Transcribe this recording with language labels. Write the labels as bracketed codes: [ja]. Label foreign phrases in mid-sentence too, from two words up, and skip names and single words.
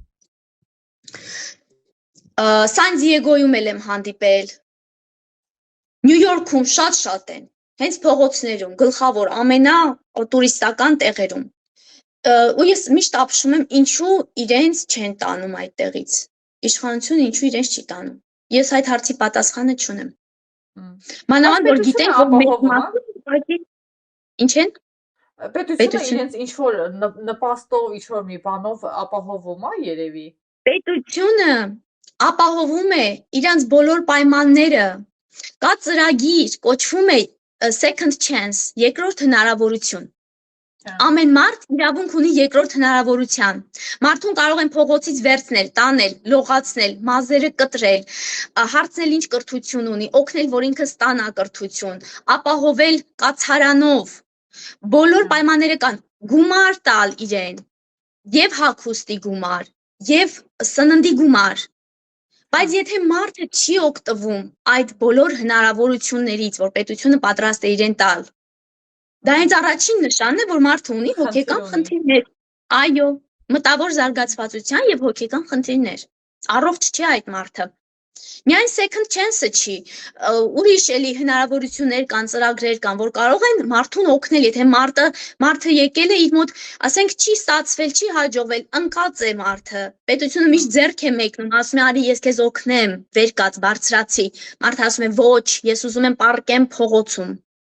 [hy] Սան Դիեգոյում էլ եմ հանդիպել, Նյու Յորքում շատ են, հենց փողոցներում, գլխավոր ամենատուրիստական տեղերում։ Ու ես միշտ ապշում եմ, ինչու իրենց չեն տանում այդտեղից, իշխանությունը ինչու իրենց չի տանում։ Ես այդ հարցի պատասխանը չունեմ։ Մանավանդ որ գիտենք, որ մեծ մասը ինչ են։ Պետությունը իրենց ինչ-որ նպաստով, ինչ-որ մի բանով ապահովում է երևի։ Պետությունը ապահովում է իրենց բոլոր պայմանները։ Կա ծրագիր, կոչվում է [en] second chance, [hy] երկրորդ հնարավորություն։ Ամեն մարդ իրավունք ունի երկրորդ հնարավորության։ Մարդուն կարող են փողոցից վերցնել, տանել, լողացնել, մազերը կտրել, հարցնել ինչ կրթություն ունի, օգնել, որ ինքը ստանա կրթություն, ապահովել կացարանով։ Բոլոր պայմանները կան, գումար տալ իրեն, եւ հագուստի գումար, եւ սննդի գումար։ Բայց եթե մարդը չի օգտվում այդ բոլոր հնարավորություններից, որ պետությունը պատրաստ է իրեն տալ, դա հենց առաջին նշանն է, որ մարդը ունի հոգեկան խնդիրներ։ Այո, մտավոր զարգացվածության եւ հոգեկան խնդիրներ։ Առողջ չէ այդ մարդը։ Միայն [en] second chance- [hy] ը չի, ուրիշ էլի հնարավորություններ կան, ծրագրեր կան, որ կարող են մարդուն օգնել, եթե մարդը եկել է իր մոտ, ասենք չի ստացվել, չի հաջողվել, ընկած է մարդը, պետությունը միշտ ձեռք է մեկնում, ասում է արի ես քեզ օգնեմ, վեր կաց, բարձրացի, մարդը ասում է ոչ, ես ուզում եմ պառկեմ փողոցում։